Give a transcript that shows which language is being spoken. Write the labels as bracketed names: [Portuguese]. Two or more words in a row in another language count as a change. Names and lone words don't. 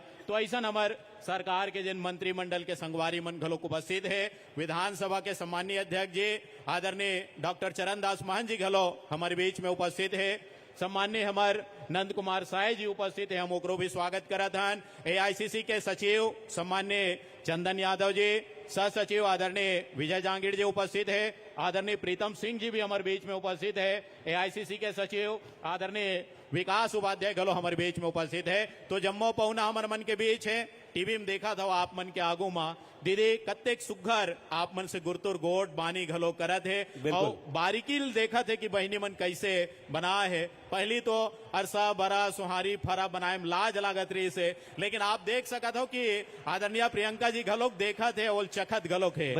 [Chhattisgarhi] तो ऐसा हमारे सरकार के जिन मंत्रिमंडल के संगवारी मन घलो उपस्थित है। विधानसभा के सम्मानीय अध्यक्ष जी आदरणीय डॉक्टर चरण दास महन जी घलो हमारे बीच में उपस्थित है। सम्मान्य हमारे नंद कुमार साय जी उपस्थित है, हम ओकरो भी स्वागत करत हन। एआईसीसी के सचिव सम्मान्य चंदन यादव जी, सह सचिव आदरणीय विजय जांगीर जी उपस्थित है। आदरणीय प्रीतम सिंह जी भी हमारे बीच में उपस्थित है। एआईसीसी के सचिव आदरणीय विकास उपाध्याय घलो हमारे बीच में उपस्थित है। तो जम्मो पहुना हमारे मन के बीच है। टीवी में देखा था आप मन के आगू मा दीदी कत्तेक सुघर आप मन से गुरतुर गोट बानी घलो करत है और बारीकी देखा थे कि बहनी मन कैसे बना है। पहली तो अरसा बरा सुहारी फरा बनाए में लाज लागत रही से, लेकिन आप देख सकत हो कि आदरणीय प्रियंका जी घलोक देखा थे और चखत घलोक है।